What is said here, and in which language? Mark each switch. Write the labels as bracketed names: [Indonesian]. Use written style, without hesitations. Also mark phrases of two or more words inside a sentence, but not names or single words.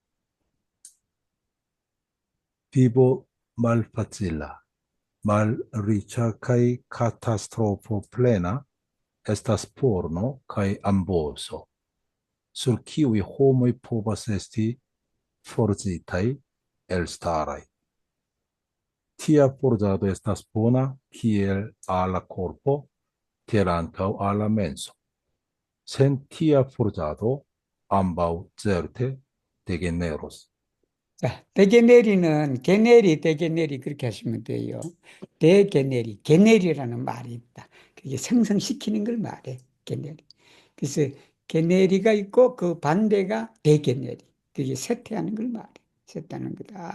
[Esperanto] Vivo malfacila, malriĉa kaj katastrofo plena estas porno kaj amboso, sur kiuj homoj povas esti forzitaj elstaraj. Tia forzado estas bona kiel al la korpo, tiel ankaŭ al la menso. Sen tia forzado ambaŭ certe degeneros. [Korean] 자, 대개내리는 개내리, 대개내리 그렇게 하시면 돼요. 대개내리, 개내리라는 말이 있다. 그게 생성시키는 걸 말해, 개내리. 그래서 개내리가 있고 그 반대가 대개내리. 그게 쇠퇴하는 걸 말해. 쇠퇴하는 거다.